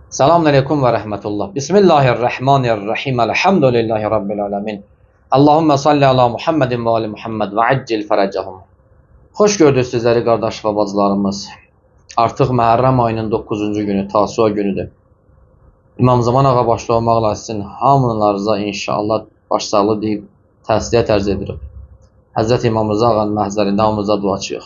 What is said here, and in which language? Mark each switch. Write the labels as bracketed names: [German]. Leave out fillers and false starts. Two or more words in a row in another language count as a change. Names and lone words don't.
[Arabic] السلام عليكم ورحمة الله. بسم الله الرحمن الرحيم. الحمد لله رب العالمين. اللهم صل على محمد وآل محمد وعجل فرجهم. [Azerbaijani] Xoş gördük sizləri qardaş və bacılarımız. Artıq Məhərrəm ayının 9-cu günü, Tasua günüdür. İmam Zaman ağa başda olmaqla sizin hamınlarınıza inşallah başsağlığı deyib təsliyyət ərz edirik. Həzrət İmam Rıza ağanın məhzərində hamımıza duaçıyıq.